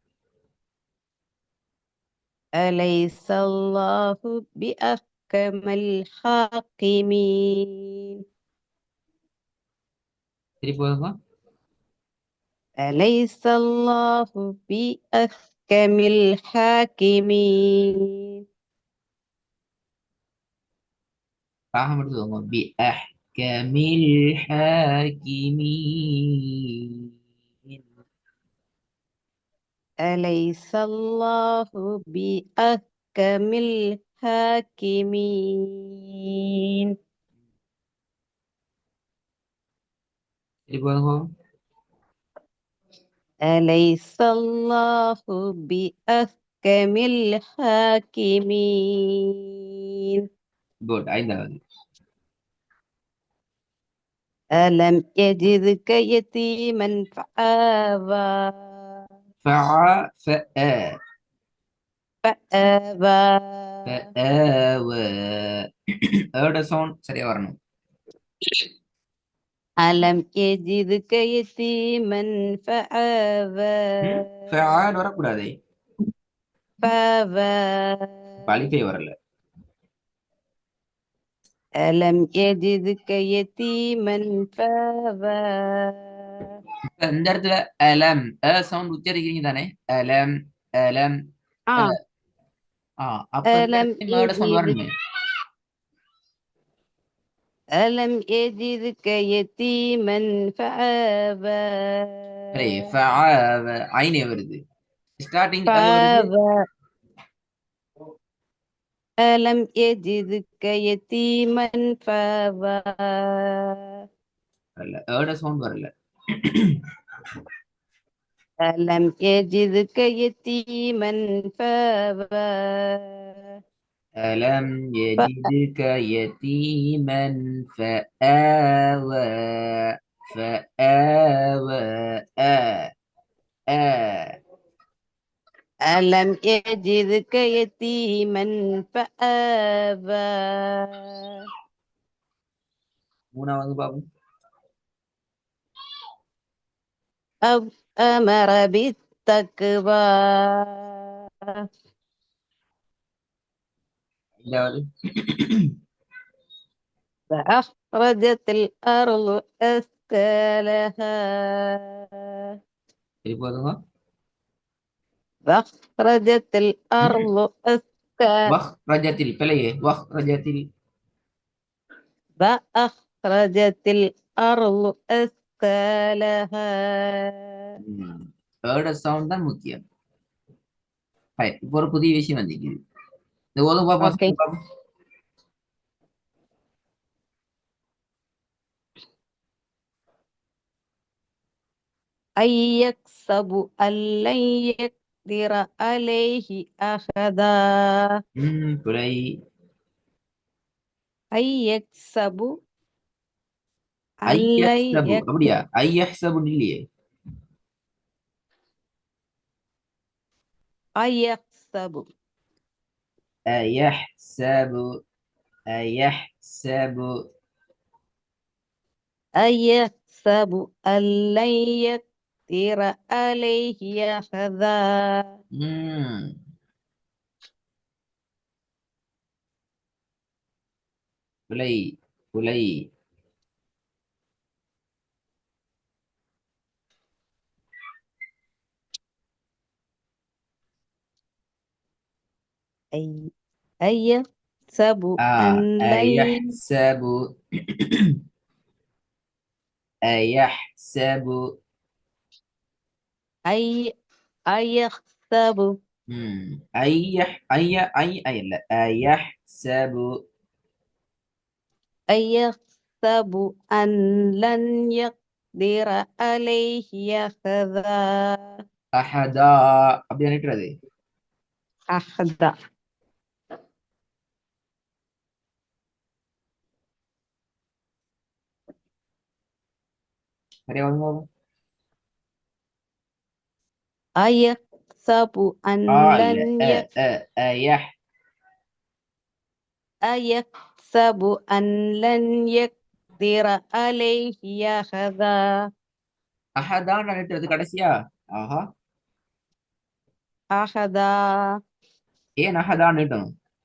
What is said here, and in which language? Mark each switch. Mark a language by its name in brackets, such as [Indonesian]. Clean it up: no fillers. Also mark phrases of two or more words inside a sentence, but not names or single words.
[Arabic] أليس الله بأحكم الحاكمين أليس الله بأحكم الحاكمين [Tamil] பாகம் எடுத்துக்கோங்க. [Arabic] بأحكم الحاكمين أليس الله بأحكم الحاكمين أليس الله بأحكم الحاكمين [Tamil] குட். ஐந்தாவது [Arabic] ألم يجدك يتيما فآوى فآوى فآوى [Tamil] சவுண்ட் சரியா வரணும். [Arabic] ألم يجدك يتيما فآوى [Tamil] வரக்கூடாது. [Arabic] فآوى [Tamil] பழிப்பே வரல. [Arabic] ألم يجدك يتيما فآوى [Tamil] இந்த இடத்துல அலம் சவுண்ட் உச்சரிக்கிறீங்க தானே? [Arabic] ألم ألم [Tamil] அப்ப இந்த [Arabic] ألم [Tamil] இடத்துல மேட சவுண்ட் வரணுமே. [Arabic] ألم يجدك يتيما فآوى [Tamil] ஐனே வருது. ஸ்டார்டிங் [Arabic] فآوى ألم يجدك يتيما فآوى [Tamil] வரல. ஏட சவுண்ட் வரல. [Arabic] ألم يجدك يتيما فآوى ألم يجدك يتيما فآوى فآوى آ ألم يجدك يتيما فآوى [Tamil] மூணாவது பாபு [Arabic] أو أمر بالتقوى [Tamil] ஐந்தாவது [Arabic] فأخرجت الأرض أثقالها [Tamil] சரி போதுங்க [Arabic] فأخرجت الأرض أثقالها [Tamil] வஹ் ரஜத்தில் பிழையே வஹ் ரஜத்தில் [Arabic] فأخرجت الأرض أثقالها [English] third sound [Tamil] தான் முக்கியம் Right. இப்போ ஒரு புதிய விஷயம் வந்திருக்குது இந்த ஓதும் [English] Okay. [Tamil] பாப்போம் [Arabic] أن يكسب أن لن يقدر عليه أحدا பிழை أن يكسب أن لن ஐயஹ்சபு يقدر [Tamil] அப்படியா ஐயஹ்சபு இல்லையே [Arabic] أن يكسب أيحسب أيحسب أن يكسب أن لن يقدر عليه أحدا [Tamil] ம் பிழை பிழை [Arabic] أن يكسب أن لن أيحسب أيحسب أن يحسب [Tamil] ஐய இல்ல ஐயஹ்சபு [Arabic] أن يحسب أن لن يقدر عليه أحدا [Tamil] அஹதா அப்படி நினைக்கிறது [Arabic] أحدا [Tamil] சரியா வந்து [Arabic] أن يحسب أن [Tamil] இல்ல [Arabic] لن ஐயஹ் أن يحسب أن لن يقدر عليه أحدا [Tamil] அஹதான் நினைக்கிறது கடைசியா ஆஹா [Arabic] أحدا [Tamil] ஏன் அஹதான் நிட்டணும்